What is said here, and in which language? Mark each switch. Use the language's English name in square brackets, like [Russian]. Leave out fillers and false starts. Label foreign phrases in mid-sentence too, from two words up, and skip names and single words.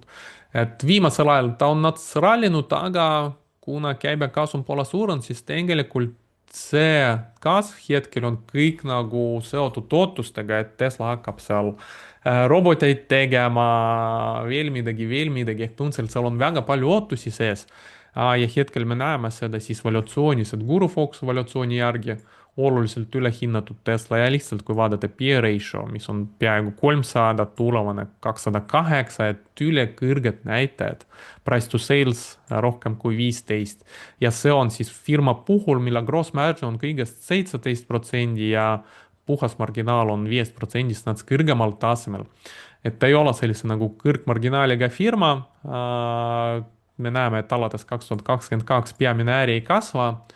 [Estonian] Et viimasel ajal ta on nats rallinud, aga kuna käibekasum pole suurenenud, siis tegelikult see kasv hetkel on kõik nagu seotud tootustega, et Tesla hakkab seal roboteid tegema, veel midagi, ehk põhimõtteliselt seal on väga palju ootusi sees. Ja hetkel me näeme seda siis valuatsioonis, et Guru Fox valuatsiooni järgi oluliselt ülehinnatud Tesla ja lihtsalt kui vaadata [English] P/E ratio, [Estonian] mis on peaaegu 300, tulevane 208, et ülekõrged näitajad. [English] Price to sales [Estonian] rohkem kui 15 ja see on siis firma puhul, mille [English] gross margin [Estonian] on kõigest 17% ja puhas marginaal on 5%-st nats kõrgemal tasemel. Et ta ei ole sellise nagu kõrgmarginaaliga firma. Me näeme, et alates 2022 peamine äri ei kasva.